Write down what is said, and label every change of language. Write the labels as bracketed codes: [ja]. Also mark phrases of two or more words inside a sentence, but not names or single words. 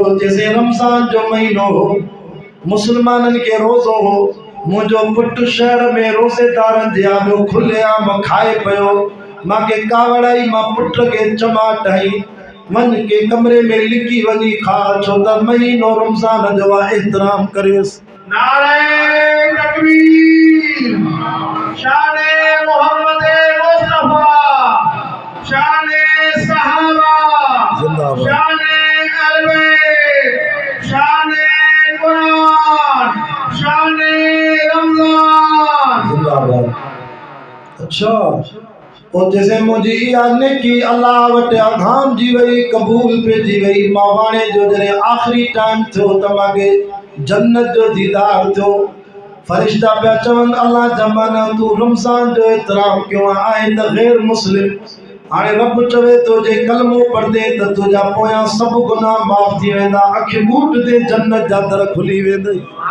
[sd] चइसि रमज़ान जो महीनो हो, मुस्लमाननि खे रोज़ो हो, मुंहिंजो पुटु शहर में रोज़ेदारनि जे आॾो खुलेआम खाए पियो। मूंखे कावड़ आई, मां पुट खे चमाट हई, वञ के कमरे में लिकी वञी खा, छो त महीनो रमज़ान जो आहे, एहतराम करेसि। [ur] نعرۂ تکبیر، شانِ محمد مصطفیٰ، شانِ صحابہ, जिंदाबाद। شانِ البے، شانِ قرآن، شانِ رمضان. زندہ باد۔ اچھا، اور جیسے مجھے یعنی کی [sd] अल्लाह वटि आगाम जी वई, कबूल पइजी वई, मां वाणे जो जॾहिं आख़िरी टाइम थियो त मूंखे जन्नत जो दीदार थियो। फरिश्ता पिया चवनि, अल्लाह जा माना तूं रमज़ान जो एतिराम कयो आहे त ग़ैर मुस्लिम, हाणे रब चवे थो जे कलमो पढ़दे त तुंहिंजा पोयां सभु गुनाह माफ़ थी वेंदा, अख ॿूट ते जन्नत जा दर खुली वेंदई।